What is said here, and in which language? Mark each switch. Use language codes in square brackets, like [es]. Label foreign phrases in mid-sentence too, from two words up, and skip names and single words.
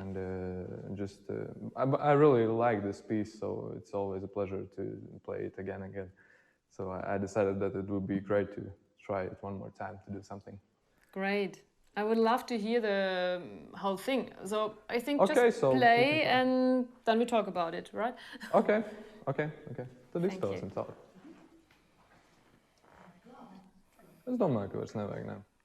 [en] and just I really like this piece, so it's always a pleasure to play it again and again. So I decided that it would be great to try it one more time to do something. Great. I would love to hear the whole thing. So I think Okay, just so we play can try. and then we talk about it, right? [lv] Okay. Tad [en] Thank you. [lv] izspēlēsim tālāk. Es domāju, ka vairs nevajag, ne?